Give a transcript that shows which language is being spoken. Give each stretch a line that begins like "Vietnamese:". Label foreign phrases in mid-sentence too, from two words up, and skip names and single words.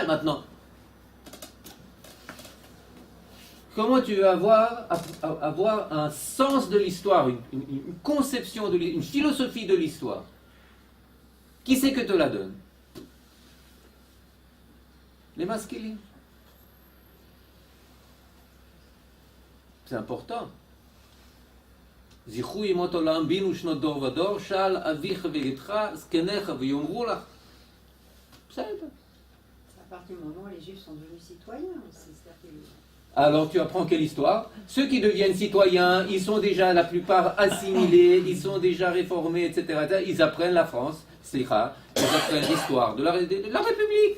French: Maintenant, comment tu veux avoir un sens de l'histoire, une conception, une philosophie de l'histoire? Qui c'est que te la donne? Les masculines. C'est important.
Hebrew: זכרו ימות עולם בינו שנות דור ודור שאל אביך וידך זקניך ויאמרו לך. בסדר.
French: C'est à partir du moment où les Juifs sont devenus citoyens aussi. Alors tu apprends quelle histoire? Ceux qui deviennent citoyens, ils sont déjà la plupart assimilés, ils sont déjà réformés, etc. Ils apprennent la France, ils apprennent l'histoire de la République.